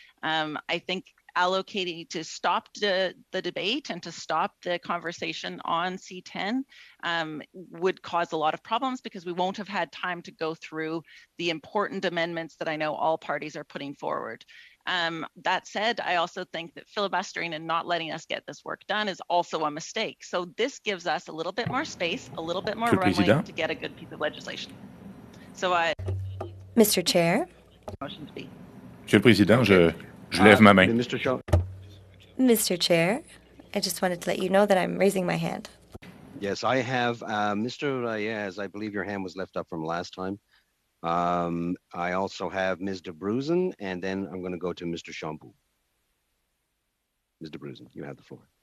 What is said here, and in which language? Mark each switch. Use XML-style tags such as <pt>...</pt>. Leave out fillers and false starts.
<en>I think allocating to stop the debate and to stop the conversation on C10 would cause a lot of problems because we won't have had time to go through the important amendments that I know all parties are putting forward. That said, I also think that filibustering and not letting us get this work done is also a mistake. So this gives us a little bit more space, a little bit more runway to get a good piece of legislation. So Mr. Chair. Motion to be.</en> <fr>Monsieur le Président, je lève ma main.</fr> <en>Mr. Chair, I just wanted to let you know that I'm raising my hand. Yes, I have. Mr. Reyes, I believe your hand was left up from last time. I also have Ms. de Bruzen, and then I'm going to go to Mr. Champoux. Ms. de Bruzen, you have the floor.</en>